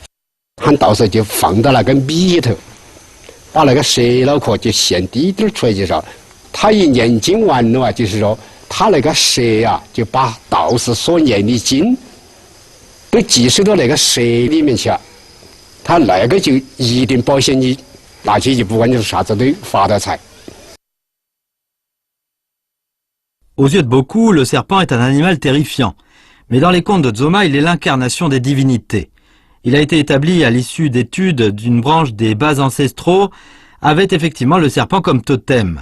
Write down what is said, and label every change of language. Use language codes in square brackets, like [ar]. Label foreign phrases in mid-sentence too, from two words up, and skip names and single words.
[zh] 他到时候就放到那个米里头，把那个蛇脑壳就现滴点出来介绍。他一念经完了啊，就是说。他那个蛇啊，就把道士所念的经都寄收到那个蛇里面去了，他那个就一定保险你拿去就不管你是啥子都发大财。 [fr] Aux yeux de beaucoup, le serpent est un animal terrifiant. Mais dans les contes de Dzoma, il est l'incarnation des divinités. Il a été établi à l'issue d'études d'une branche des bas ancestraux, avait effectivement le serpent comme totem.